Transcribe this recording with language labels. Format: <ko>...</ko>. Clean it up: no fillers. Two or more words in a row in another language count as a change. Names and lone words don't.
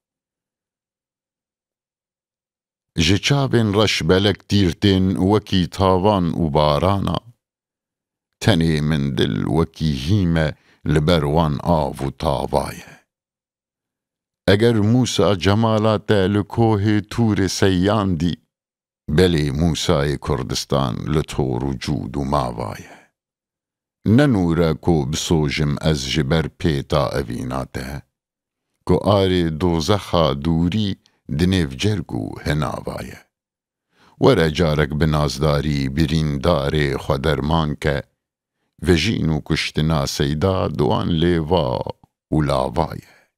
<ku>ژە چاوێن ڕەش بەلەک تیرتێن وەکی تاوان و بارانە، تەنێ من دل وەکی هیمە لەبەر وان ئاو و تاوایە. ئەگەر موسا جەمالاتە لە کۆهێ توورێ سەیاندی، بەلێ موسای کوردستان لە تۆڕ و جوود و ماوایە. نەنوورە کۆ بسۆژم ئەز ji ber pêta evînate, ku arê dozexa dûrî di nêv cerg û hinava ye. Were carek bi nazdarî birîndarê xwe derman ke, vejîn û kuştina seyda di wan lêva û lava ye.</ku>